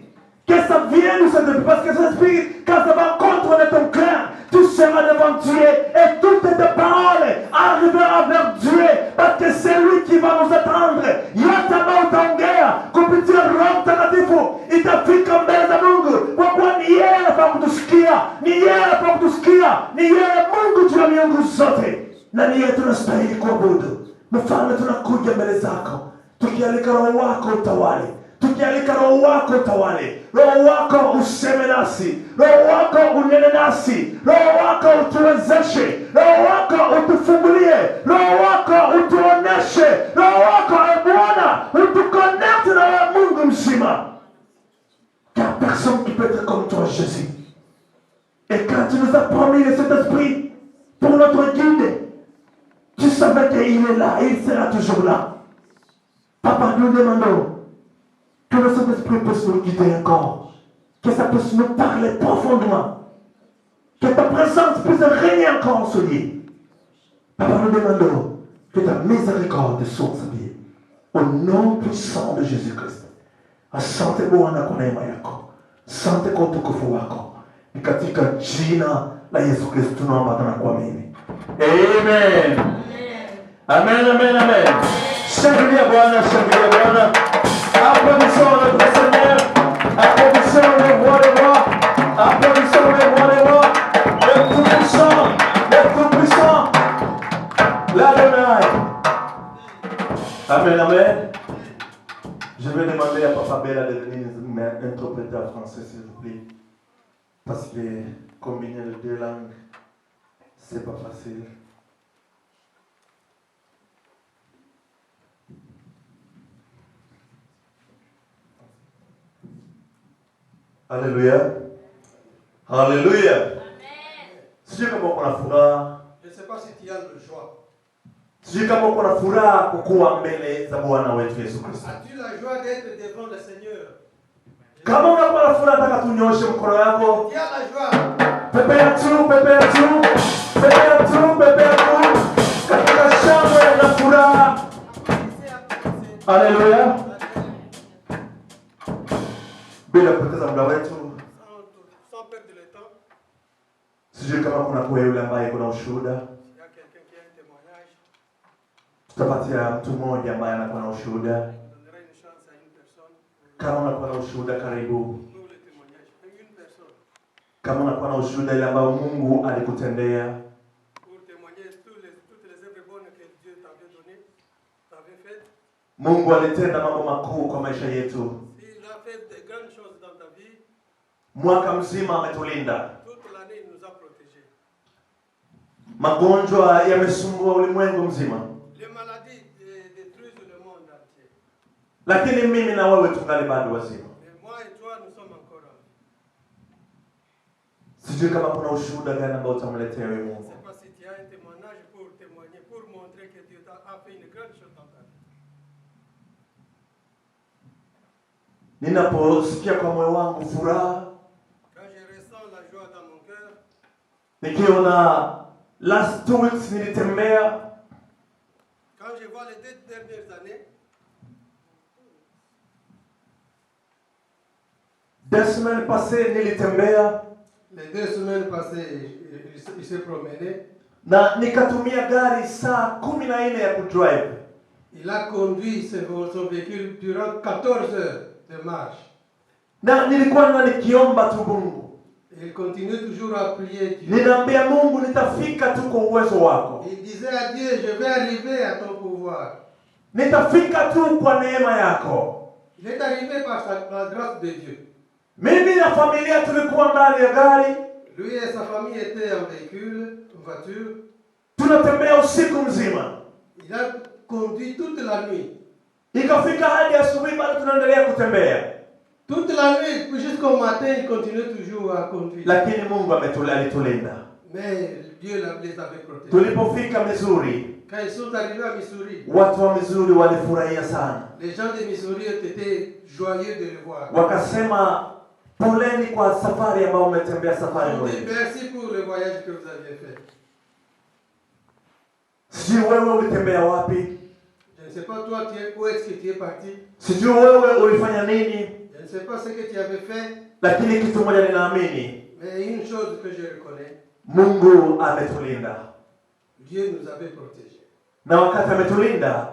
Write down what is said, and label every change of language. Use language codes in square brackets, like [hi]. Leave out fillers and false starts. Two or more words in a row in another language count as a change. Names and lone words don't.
[fr] Que ça vienne du Saint-Esprit. Parce que Saint-Esprit, quand ça va contrôler ton cœur, tu seras devant Dieu et toutes tes paroles arriveront vers Dieu. Parce que c'est lui qui va nous attendre. [sw] Yatama utaongea kupitia Roho Mtakatifu. Itafika mbele za Mungu. Kwa kuwa ni yeye anafaa kutusikia. Ni yeye anafaa kutusikia. Ni yeye Mungu juu ya miungu zote. Na ni yeye tunastahili kuabudu. Mfalme, tunakuja mbele zako tukialika Roho wako utawale, tukialika Roho wako utawale, Roho wako useme nasi, Roho wako unene nasi, Roho wako utuwezeshe, Roho wako utufungulie, Roho wako utuoneshe, Roho wako Bwana utuconnecte na wewe Mungu mzima. [fr] Car personne qui peut être comme toi, Jésus. Et quand tu nous as promis le Saint-Esprit pour notre guide, tu savais qu'il est là et il sera toujours là. Papa, nous demandons que le Saint-Esprit puisse nous guider encore, que ça puisse nous parler profondément, que ta présence puisse régner encore en ce lieu. Papa, nous demandons que ta miséricorde soit sa vie. Au nom puissant de Jésus-Christ. [sw] Asante Bwana kwa neema yako. Asante kwa utukufu wako. Ni katika jina la Yesu Kristo tunaomba na kuamini. Amen. Amen, amen, amen. Shangilia Bwana, shangilia Bwana. [fr] Applaudissons notre Seigneur. Applaudissons le roi des rois. Applaudissons le roi des rois. Le tout-puissant, le tout-puissant. L'Adonai. Amen, amen. Je vais demander à Papa Bella de venir interpréter en français, s'il vous plaît. Parce que combiner les deux langues, c'est pas facile. Alléluia. Alléluia. Amen. [sw] Sijui kama uko na furaha. [fr] Je ne sais pas si tu as de joie. [sw] Sijui kama uko na furaha kukuwa mbele za Bwana wetu Yesu Kristo. [fr] As-tu la joie d'être devant le Seigneur? [sw] Kama unakuwa na furaha, nataka tunyoshe mkono yako. [fr] Tu as la joie. [sw] Pepea tu, pepea tu. Pepea tu, pepea tu. Katika shangwe na furaha. [fr] Alléluia. [sw] Bila kupoteza muda wetu, [fr] sans perdre le temps. [sw] sijui kama kuna yule ambaye kuna ushuhuda. [fr] Il y a quelqu'un qui a un témoignage. [sw] Tutapatia mtu mmoja ambaye anakuwa na ushuhuda. [fr] On donnera une chance à une [sw] Kama unakuwa na ushuhuda, karibu. [fr] Pour le témoignage. Même une personne. [sw] Kama unakuwa na ushuhuda ile ambayo Mungu alikutendea, [fr] Pour témoigner toutes les œuvres bonnes que Dieu t'avait données, t'avait faites. [sw] Mungu alitenda mambo makuu kwa maisha yetu. [fr] S'il a fait de grandes choses dans ta vie, [sw] Mwaka mzima ametulinda. [fr] toute l'année il nous a protégés. [sw] Magonjwa yamesumbua ulimwengu mzima, [fr] Les maladies détruisent le monde entier. [sw] lakini mimi na wewe tungali bado wazima. [fr] Mais moi et toi, nous sommes encore en vie. [sw] Sijui kama kuna ushuhuda gani ambao utamletea wewe [fr] Je ne [sw] Mungu. [fr] sais pas si tu as un témoignage pour témoigner, pour montrer que Dieu a fait une grande chose dans ta vie. [sw] Ninaposikia kwa moyo wangu furaha, [fr] Quand je ressens la joie dans mon cœur, [sw] nikiona [en] last 2 weeks [sw] nilitembea, [fr] quand je vois les 2 dernières années, [sw] 2 semaines passées nilitembea [fr] les 2 semaines passées, il s'est promené. [sw] na nikatumia gari saa 14 ya kudrive. [fr] Il a conduit son véhicule durant 14 heures de marche. [sw] Na nilikuwa nikiomba tu Mungu. [fr] Il continue toujours à prier Dieu. [sw] Ninaambia Mungu nitafika tu kwa uwezo wako. [fr] Il disait à Dieu, je vais arriver à ton pouvoir. [sw] Nitafika tu kwa neema yako. [fr] Il est arrivé par la grâce de Dieu. [sw] Mimi na familia tulikuwa ndani ya gari. [fr] Lui et sa famille étaient en véhicule, en voiture. [sw] Tunatembea usiku mzima. [fr] Il a conduit toute la nuit. [sw] Ikafika hadi asubuhi bado tunaendelea kutembea. [fr] Toute la nuit, jusqu'au matin, il continue toujours à conduire. [sw] Lakini Mungu alitulinda. [fr] Mais Dieu les avait protégés. [sw] Tulipofika Missouri, [fr] Quand ils sont arrivés à Missouri, [sw] watu wa Missouri walifurahia sana. [fr] les gens de Missouri étaient joyeux de le voir. [sw] Wakasema poleni kwa safari ambayo umetembea safari [fr] Ils ont dit [sw] ndefu. [fr] merci pour le voyage que vous aviez fait. [sw] Sijui wewe ulitembea wapi? [fr] Je ne sais pas toi, où est-ce que tu es parti? [sw] Sijui wewe ulifanya nini? [fr] Je ne sais pas ce que tu avais fait, [sw] Lakini kitu moja ninaamini, [fr] mais une chose que je reconnais, [sw] Mungu ametulinda. [fr] Dieu nous avait protégés. [sw] Na wakati ametulinda,